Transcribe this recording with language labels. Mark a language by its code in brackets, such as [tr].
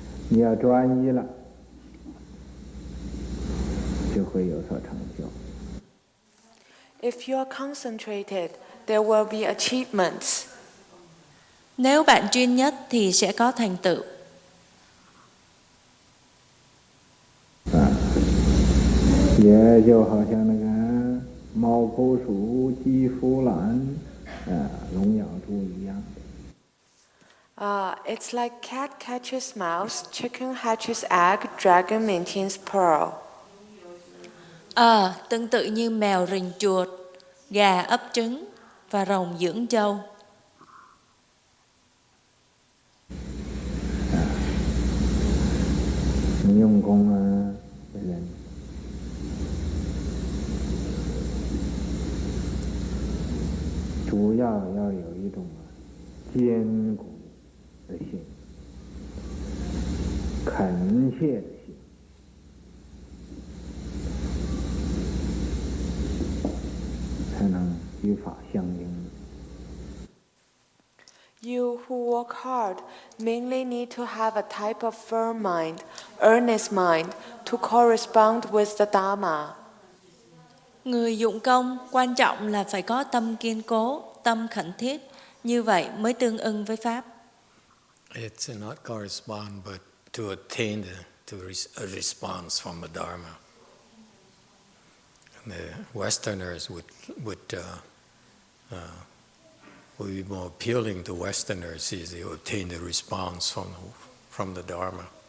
[zh] 你要专一了，就会有所成就。 [en] If you are concentrated, there will be achievements. [vi] Nếu bạn chuyên nhất thì sẽ có thành tựu. [zh] 也就好像那个猫头鼠、鸡孵卵、笼养猪一样。 [en] It's like cat catches mouse, chicken hatches egg, dragon maintains pearl. [vi] Tương tự như mèo rình chuột, gà ấp trứng và rồng dưỡng trâu. [zh] 你用功的人，主要要有一种坚固的心，恳切的心，才能与法相应。 [en] You who work hard mainly need to have a type of firm mind, earnest mind, to correspond with the Dharma. [vi] Người dụng công quan trọng là phải có tâm kiên cố, tâm khẩn thiết, như vậy mới tương ưng với Pháp. [en] It's not correspond, but to attain a response from the Dharma. The Westerners would will be more appealing to Westerners is they obtain the response from the Dharma.